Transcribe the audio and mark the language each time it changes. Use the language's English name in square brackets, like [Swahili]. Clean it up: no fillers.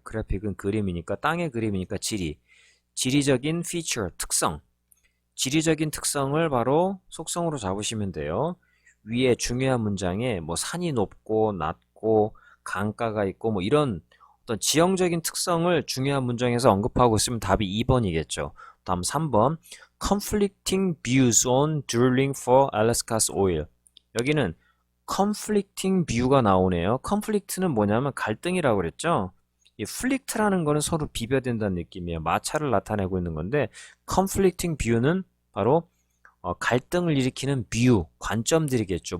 [Korean] 그래픽은 그림이니까 땅의 그림이니까 지리. 지리적인 feature, 특성. 지리적인 특성을 바로 속성으로 잡으시면 돼요. 위에 중요한 문장에 뭐 산이 높고 낮고 강가가 있고 뭐 이런 어떤 지형적인 특성을 중요한 문장에서 언급하고 있으면 답이 2번이겠죠. 다음 3번 [English] conflicting views on drilling for Alaska's oil. [Korean] 여기는 conflicting view가 나오네요. conflict는 뭐냐면 갈등이라고 그랬죠. 이 플릭트라는 거는 서로 비벼댄다는 느낌이에요. 마찰을 나타내고 있는 건데 conflicting view는 바로 갈등을 일으키는 뷰, 관점들이겠죠.